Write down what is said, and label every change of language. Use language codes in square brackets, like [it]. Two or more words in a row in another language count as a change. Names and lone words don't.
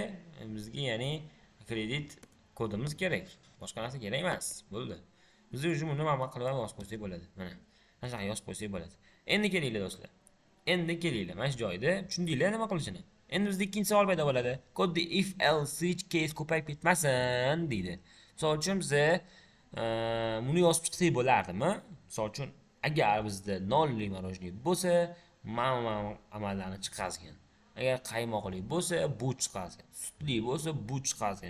[uz] Bizga ya'ni kredit kodimiz kerak. Boshqa narsa kerak emas. Bo'ldi. Bizda уже buni nima qilib yozib qo'ysak bo'ladi. Mana. Mana shunday yozib qo'ysak bo'ladi. Endi kelinglar do'stlar. Mana shu joyda tushundinglar nima qilishini. Endi bizda ikkinchi savol paydo bo'ladi. Kodda [en] if else switch case [uz] ko'payib ketmasin deydi. Misol uchun biz buni yozib chiqsak bo'lardimi? Misol uchun agar bizda nolli morojniy bo'lsa, mana amallarni chiqargan. Agar qaymoqli bo'lsa, bu chiqargan. Sutli bo'lsa, bu chiqargan.